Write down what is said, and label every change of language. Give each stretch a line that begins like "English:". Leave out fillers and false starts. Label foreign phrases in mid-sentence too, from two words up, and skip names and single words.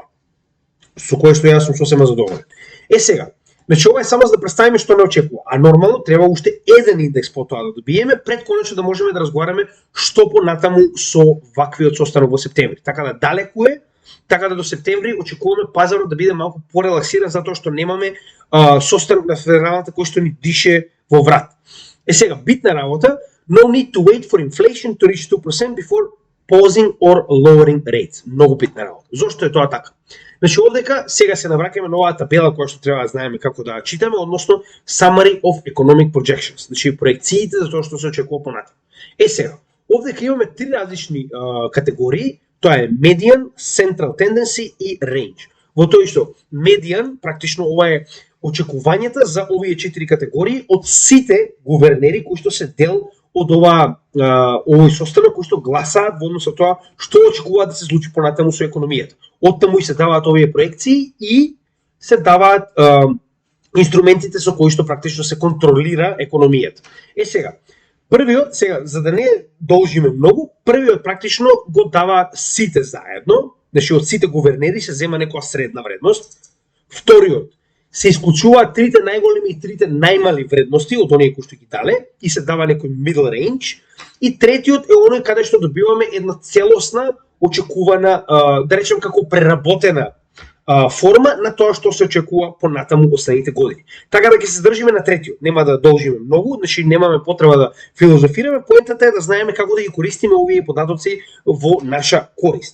Macedonian: Со кое што јас сум сосема задоволен. Сега, значи ова е само за да представиме што не очекува, а нормално треба уште еден индекс по тоа да добиеме пред конечно да можеме да разговараме што понатаму со ваквиот состанок во септември. Така да далеку е. Така да до септември очекуваме пазарот да биде малку порелаксиран затоа што немаме состанок на федералната кој што ни дише во врат. Сега битна работа,
English: no need to wait for inflation to reach 2% before pausing or lowering rates.
Macedonian: Многу битна работа. Зошто е тоа така? Значи овдека сега се навраќаме на оваа табела која што треба да знаеме како да читаме, односно
English: Summary of Economic Projections,
Macedonian: значи проекциите за тоа што се очекува понатаму. Сега, овдека имаме три различни категории. Тоа е median,
English: central tendency
Macedonian: и range. Во тој што median, практично ова е очекувањата за овие 4 категории од сите гувернери кои што се дел од овој состанок кои што гласаат во однос со тоа што очекуваат да се случи понатаму со економијата. Оттаму и се даваат овие проекции и се даваат инструментите со кои што практично се контролира економијата. Сега, првиот, сега, за да не должиме многу, првиот практично го даваат сите заедно, значи од сите гувернери се зема некоја средна вредност. Вториот се исклучуваат трите најголеми и трите најмали вредности од оние кои што ги дале и се дава некој
English: middle range.
Macedonian: И третиот е оној каде што добиваме една целосна, очекувана, да речем како преработена форма на тоа што се очекува понатаму останите години. Така да ќе се држиме на третиот, нема да должиме многу, значи немаме потреба да филозофираме, поентата е да знаеме како да ги користиме овие податоци во наша корист.